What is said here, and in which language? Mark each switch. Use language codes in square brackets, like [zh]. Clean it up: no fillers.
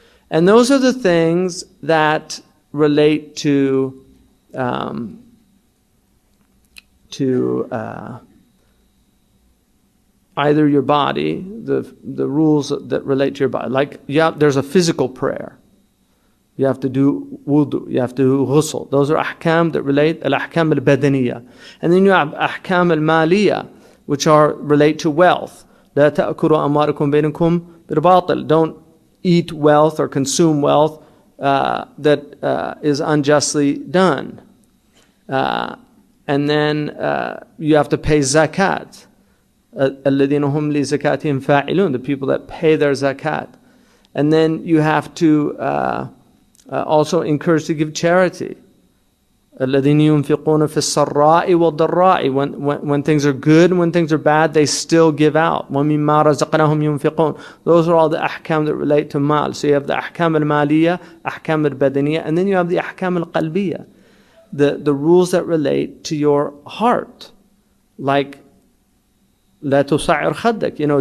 [en] And those are the things that relate to either your body, the rules that relate to your body. Like there's a physical prayer. You have to do wudu. You have to do ghusl. Those are ahkam that relate, al-ahkam al-badaniyah. And then you have ahkam al-maliyah, which relate to wealth. [ar] لا تأكلوا أموالكم بينكم بالباطل. [en] Don't eat wealth or consume wealth that is unjustly done. And then you have to pay zakat. [ar] الذين هم لزكاتهم فاعلون. [en] The people that pay their zakat. And then you have to also encourage to give charity. [ar] الذين ينفقون في السراء والضراء. [en] When things are good and when things are bad, they still give out. [ar] ومما رزقناهم ينفقون. [en] Those are all the ahkam that relate to mal. So you have the ahkam al-maliyah, ahkam al-badaniyah, and then you have the ahkam al-qalbiyah, the rules that relate to your heart, like [ar] لا تصعر خدك.